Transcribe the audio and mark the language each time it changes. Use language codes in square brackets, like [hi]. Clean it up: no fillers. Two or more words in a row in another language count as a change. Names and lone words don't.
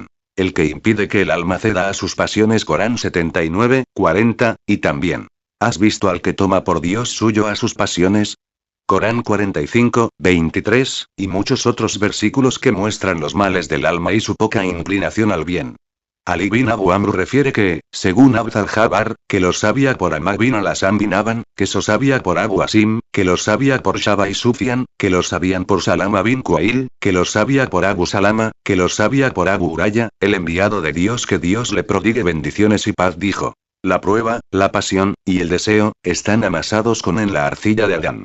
[es] El que impide que el alma ceda a sus pasiones Corán 79, 40, y también. ¿Has visto al que toma por Dios suyo a sus pasiones? Corán 45, 23, y muchos otros versículos que muestran los males del alma y su poca inclinación al bien. Ali bin Abu Amr refiere que, según Abd al-Jabbar, que los sabía por Ahmad bin al-Hasan bin Aban, que los sabía por Abu Asim, que los sabía por Shaba y Sufyan, que los sabían por Salama bin Kuail, que los sabía por Abu Salama, que los sabía por Abu Uraya, el enviado de Dios que Dios le prodigue bendiciones y paz dijo. La prueba, la pasión, y el deseo, están amasados en la arcilla de Adán.